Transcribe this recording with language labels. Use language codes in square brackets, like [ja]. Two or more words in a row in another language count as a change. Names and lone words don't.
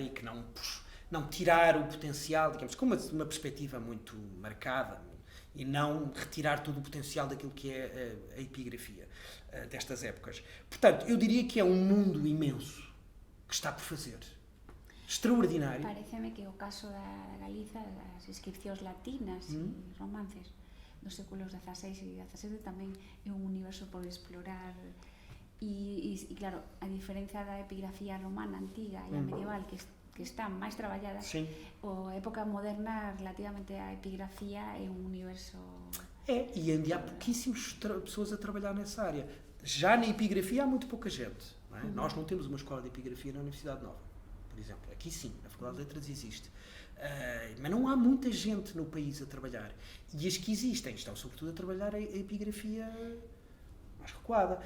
[pt] E que não tirar o potencial, digamos, com uma perspectiva muito marcada, e não retirar todo o potencial daquilo que é a epigrafia destas épocas. Portanto, eu diria que é um mundo imenso que está por fazer. Extraordinário. [gl] Parece-me que o caso da Galiza, das inscripcións latinas e romances dos séculos XVI e XVII tamén é un universo por explorar e claro, a diferencia da epigrafía romana antiga e a medieval que está máis traballada, a época moderna relativamente á epigrafía é un universo... [pt] E ainda há pouquíssimas pessoas a trabalhar nessa área. Já na epigrafia há muito pouca gente. Não é? Nós não temos uma escola de epigrafia na Universidade Nova, por exemplo. Aqui sim, na Faculdade de Letras existe. Mas não há muita gente no país a trabalhar. E as que existem estão sobretudo a trabalhar a epigrafia mais recuada.